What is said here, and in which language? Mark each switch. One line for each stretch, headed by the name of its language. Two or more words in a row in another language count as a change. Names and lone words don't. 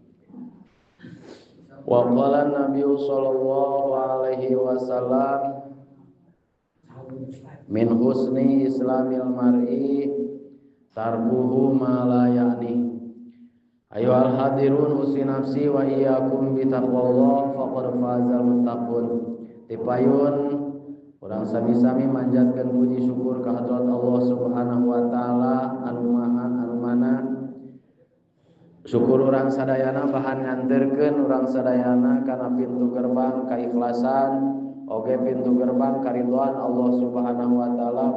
Arabic: وقال النبي صلى الله عليه وسلم من حسن إسلام المرء تركه ما لا يعنيه. أيها الحاضرون أوصي نفسي وإياكم بتقوى الله فقد فاز المتقون.
Sundanese: Tipayun urang sami-sami manjatkeun puji syukur ka hadrat Allah
Arabic: سبحانه وتعالى
Sundanese: anu maha anu mana. Syukur urang sadayana bahan nganterkeun urang sadayana kana pintu gerbang keikhlasan oge pintu gerbang karidhoan Allah
Arabic: سبحانه وتعالى.